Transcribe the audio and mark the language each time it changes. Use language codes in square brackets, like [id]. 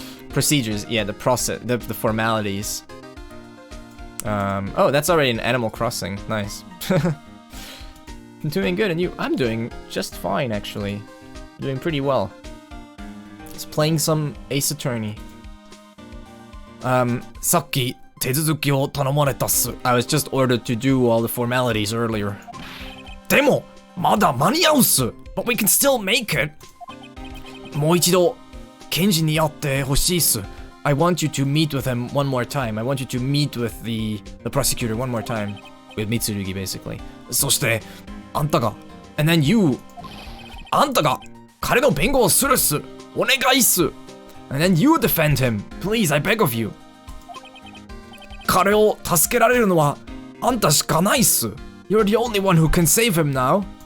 [en] Procedures, yeah, the process, the formalities. Oh, that's already an Animal Crossing. Nice. I'm doing good, and you? I'm doing just fine, actually. Doing pretty well. Just playing some Ace Attorney. [ja] さっき手続きを頼まれたっす. [en] I was just ordered to do all the formalities earlier. [ja] でもまだ間に合うっす. [en] But we can still make it. [ja] もう一度検事に会ってほしいっす. [en] I want you to meet with him one more time. I want you to meet with the prosecutor one more time. With Mitsurugi, basically. [ja] そしてあんたが [en] and then you [ja] あんたが彼の弁護をするっす. お願いっす. [en] And then you defend him. Please, I beg of you. [ja] 彼を助けられるのはあんたしかないっす. [en] You're the only one who can save him now.